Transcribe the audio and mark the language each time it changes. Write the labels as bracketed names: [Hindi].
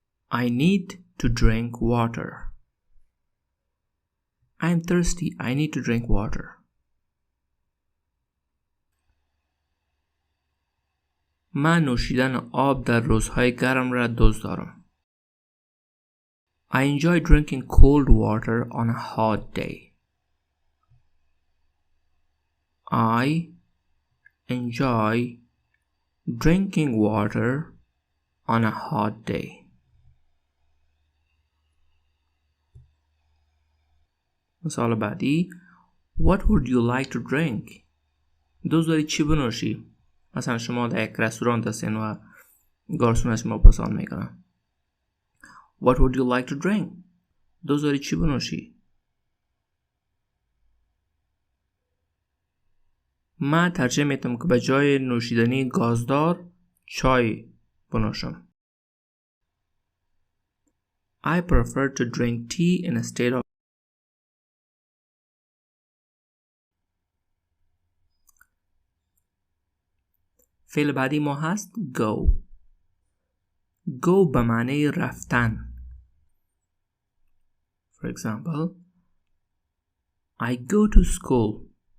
[English] I need to drink water. I'm thirsty. I need to drink water. [Persian] من نوشیدن آب در روزهای گرم را دوست دارم. [English] I enjoy drinking cold water on a hot day. I enjoy drinking water on a hot day. [Persian] مثال بعدی. [English] What would you like to drink? [Persian] دوست داری چی بنوشی؟ مثلا شما در یک رستوران هستین و گارسون از شما پرسان میکنن. [English] What would you like to drink? [Persian] دوست داری چی بنوشی؟ من ترجیح میدم که به جای نوشیدنی گازدار چای بنوشم. [English] I prefer to drink tea instead of. [Persian] فعل بعدی ما هست go. go به معنی رفتن. [English] For example, I go to school.